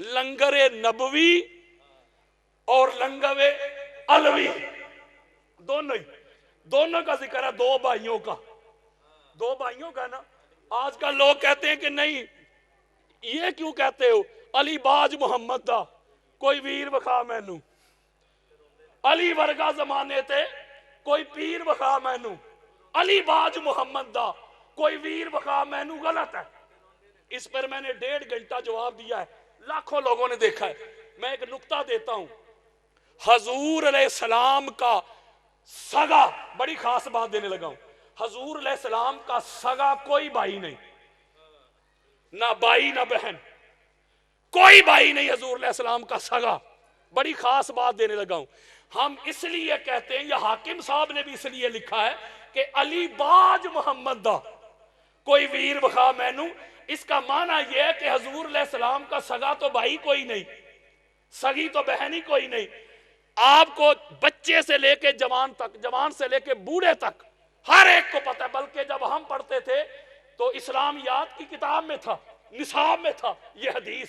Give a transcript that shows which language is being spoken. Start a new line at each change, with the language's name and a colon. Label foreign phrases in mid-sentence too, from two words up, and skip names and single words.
Urdu: لنگر نبوی اور لنگر علوی، دونوں کا ذکر ہے. دو بھائیوں کا نا. آج کل لوگ کہتے ہیں کہ نہیں، یہ کیوں کہتے ہو؟
Punjabi: علی باج محمد دا کوئی ویر وکھا مینو، علی ورگا زمانے تے کوئی پیر وکھا مینو، علی باج محمد دا کوئی ویر وکھا مینو.
Urdu: غلط ہے. اس پر میں نے 1.5 گھنٹہ جواب دیا ہے، لاکھوں لوگوں نے دیکھا ہے. میں ایک نکتہ دیتا ہوں. حضور علیہ السلام کا سگا، بڑی خاص بات دینے لگا ہوں، حضور علیہ السلام کا سگا کوئی بھائی نہیں، نہ بھائی نہ بہن، کوئی بھائی نہیں حضور علیہ السلام کا سگا. بڑی خاص بات دینے لگا ہوں. ہم اس لیے کہتے ہیں، یہ حاکم صاحب نے بھی اس لیے لکھا ہے کہ
Punjabi: علی باج محمد دا کوئی ویر وخا مینو.
Urdu: اس کا معنی یہ ہے کہ حضور علیہ السلام کا سگا تو بھائی کوئی نہیں، سگی تو بہن ہی کوئی نہیں. آپ کو بچے سے لے کے جوان تک، جوان سے لے کے بوڑھے تک، ہر ایک کو پتہ ہے. بلکہ جب ہم پڑھتے تھے تو اسلامیات کی کتاب میں تھا، نصاب میں تھا یہ حدیث.